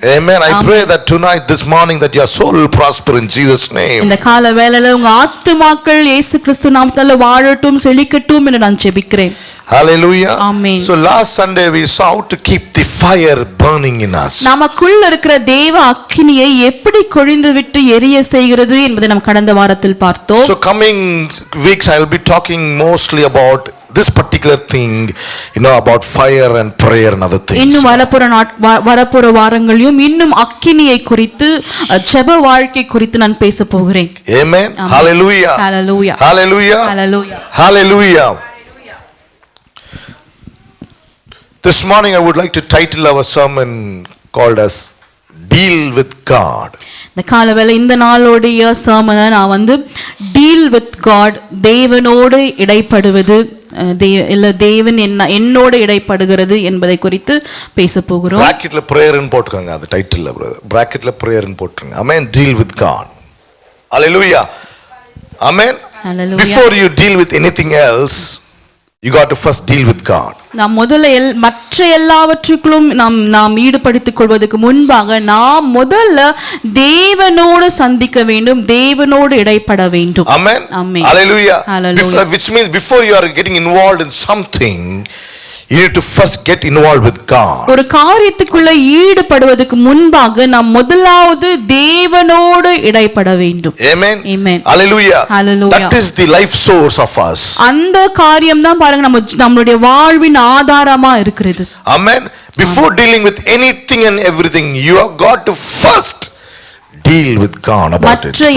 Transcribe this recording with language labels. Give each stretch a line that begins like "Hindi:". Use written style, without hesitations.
English: Amen. I pray that tonight, this morning, that your soul will prosper in Jesus' name.
Tamil: இந்த கால வேளையில உங்க ஆத்துமாக்கள் இயேசு கிறிஸ்து நாமத்தால வாழட்டும் செழிக்கட்டும் என்று நான் ஜெபிக்கிறேன்.
English: Hallelujah. Amen. So last Sunday we saw how to keep the fire burning in us.
Tamil: நமக்குள்ள இருக்கிற தேவ அக்கினியை எப்படி கொழுந்து விட்டு எரிய செய்கிறது என்பதை நாம் கடந்த வாரத்தில் பார்த்தோம்.
English: So coming weeks I will be talking mostly about this particular thing, about fire and prayer and other things.
Tamil: இன்னும் வரப்போற வாரங்களிலும் இன்னும் அக்கினியை குறித்து ஜெப வாழ்க்கை குறித்து நான் பேச போகிறேன்.
English: Amen. Hallelujah. Hallelujah. Hallelujah. Hallelujah. Hallelujah. This morning I would like to title our sermon called as Deal with God.
Tamil: இந்த காலவேளை இந்த நாளோடைய sermon நான்
English: Deal with God,
Tamil: தேவனோடு இடைப்படுவது, இல்ல தேவன் என்னோடு இடைப்படுகிறது என்பதை குறித்து பேச போகிறோம். பிராக்கெட்ல prayer ன்னு போட்டுக்கோங்க, அது டைட்டில்ல பிராக்கெட்ல prayer ன்னு போட்டுருங்க.
English: Amen. Deal with God. Hallelujah. Amen. Hallelujah. Before you deal with anything else, you got to first deal with God.
Tamil: நாம் முதல்ல மற்ற எல்லாவற்றுக்கும் நாம் ஈடுபடுத்திக் கொள்வதற்கு முன்பாக நாம் முதல்ல தேவனோடு சந்திக்க வேண்டும், தேவனோடு இடைப்பட வேண்டும்.
English: Amen. Amen. Hallelujah. Hallelujah. Which means before you are getting involved in something, you need to first get involved with God.
Tamil: ஒரு காரியத்துக்குள்ள ஈடுபடுவதற்கு முன்பாக நாம் முதலாவது தேவனோடு இடைப்பட வேண்டும்.
English: Amen. Amen. Hallelujah. Hallelujah. That is the life source of us.
Tamil: அந்த காரியம் தான் பாருங்க நம்மளுடைய வாழ்வின் ஆதாரமா இருக்கிறது.
English: Amen. Before dealing with anything and everything, you have got to first deal with God about it.